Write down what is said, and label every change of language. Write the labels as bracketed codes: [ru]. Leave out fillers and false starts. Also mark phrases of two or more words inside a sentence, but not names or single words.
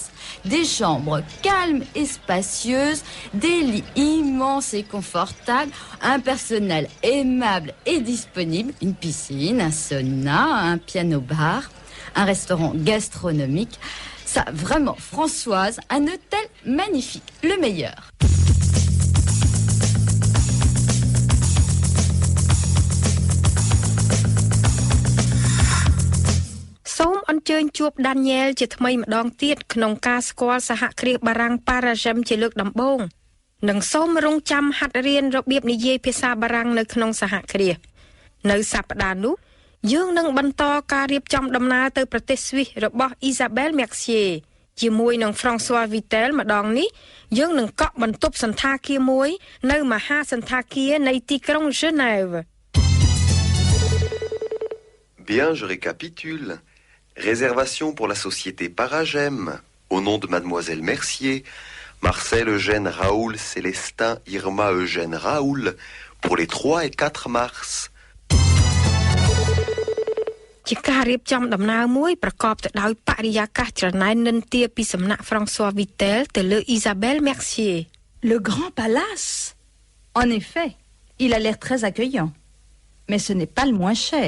[fr] Des chambres calmes et spacieuses, des lits immenses et confortables, un personnel aimable et disponible, une piscine, un sauna, un piano-bar, un restaurant gastronomique. Ça, vraiment, Françoise, un hôtel magnifique, le meilleur. [km] Somme អញ្ជើញជួប Daniel ជាថ្មីម្ដងទៀតក្នុងការស្គាល់សហគ្រាសបារាំង Paragem ជាលើកដំ បូងនិងសូមរងចាំហាត់រៀនរបៀបនិយាយភាសាបារាំងនៅក្នុងសហគ្រាសនៅសប្តាហ៍នោះយើងនឹងបន្តការរៀបចំដំណើរទៅប្រទេសស្វីសរបស់ Isabelle Mercier ជាមួយនឹង François Vittel ម្ដងនេះយើងនឹងកក់បន្ទប់សន្តាគារមួយនៅមហាសន្តាគារនៃទីក្រុង Genève. [fr] Bien, je récapitule. Réservation pour la société Paragem, au nom de mademoiselle Mercier, Marcel, Eugène, Raoul, Célestin, Irma, Eugène, Raoul, pour les 3 et 4 mars. [km] ជាការរៀបចំដំណើរមួយប្រកបទៅដោយបរិយាកាសច្រណែននិន្ទាពីសំណាក់ François Vitel ទៅលើ Isabelle Mercier. [fr] Le grand palace. En effet, il a l'air très accueillant. Mais ce n'est pas le moins cher.